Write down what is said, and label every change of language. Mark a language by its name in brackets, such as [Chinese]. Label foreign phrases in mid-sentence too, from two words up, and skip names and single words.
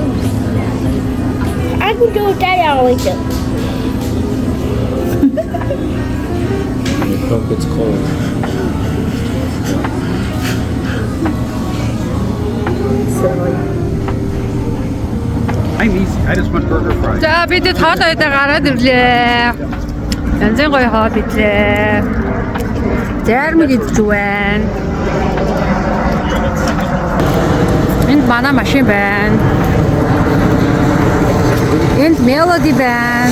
[English] I can do that always do. The Coke gets cold. I'm easy. I just want burger fries. [Mongolian] За бид хоол ойдоо гараад ирлээ. Янзын гоё хоол ирлээ. Зармиг идэж байна. Энд манай машин байна. Энд Melody байна.